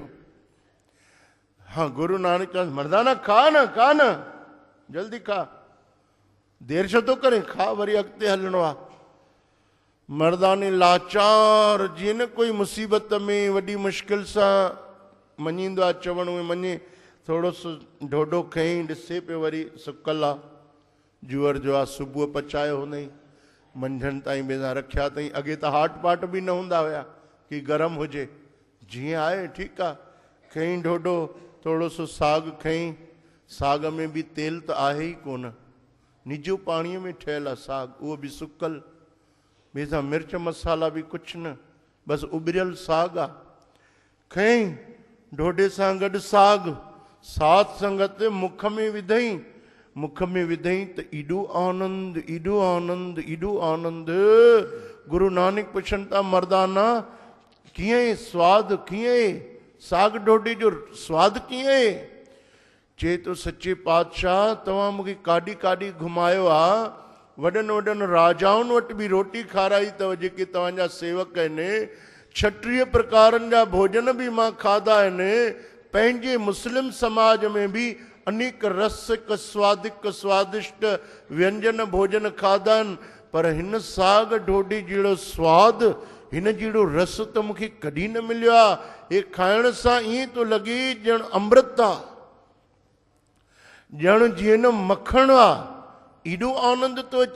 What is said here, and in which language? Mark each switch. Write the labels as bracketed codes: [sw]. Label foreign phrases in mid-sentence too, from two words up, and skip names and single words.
[sd] हाँ गुरु नानक चवंदुसि मर्दाना खा न, खा न, जल्दी खा, देरि छो थो करे, खा, वरी अॻिते हलणो आहे। मर्दाने लाचार, जीअं न कोई मुसीबत में वॾी मुश्किल सां मञींदो आहे चवण में मञे, थोरो सो ढोढो खईं, ॾिसे पियो वरी सुकल आहे जूअर जो आहे, सुबुह पचायो हुनई, मंझंदि ताईं बेदा रखिया अथई। अॻे त हाट पाट बि न हूंदा हुया कि गरम हुजे, जीअं आहे ठीकु आहे। खईं ढोढो, थोरो सो साग खईं, साग में बि तेल त आहे ई कोन, निजो पाणीअ में ठहियल आहे साग, उहो बि सुकल, बेदा मिर्च मसाला बि कुझु न, बसि उॿरियल साग आहे। खईं ढोढे सां गॾु साग, साथ संगत मुख में विधई, मुख में विधई त एॾो आनंद, एॾो आनंद, एॾो आनंद। गुरु नानक पुछनि था मर्दाना कीअं स्वाद, कीअं साग ढोढे जो स्वाद कीअं? चए तो सच्चे पातशाह तव्हां मूंखे काॾी काॾी घुमायो आहे, वॾनि वॾनि राजाउनि वटि बि रोटी खाराई अथव, जेके तव्हांजा सेवक आहिनि, 36 प्रकारनि जा भोजन बि मां खाधा आहिनि, पंहिंजे मुस्लिम समाज में बि अनेक रसिक स्वादिक स्वादिष्ट व्यंजन भोजन खाधा आहिनि, पर हिन साग ढोढे जहिड़ो स्वादु, हिन जहिड़ो रस त मूंखे कॾहिं न मिलियो आहे। हे खाइण सां ईअं थो लॻे ॼण अमृत आहे, ॼण जीअं न मखण आहे, एॾो आनंद थो अचे।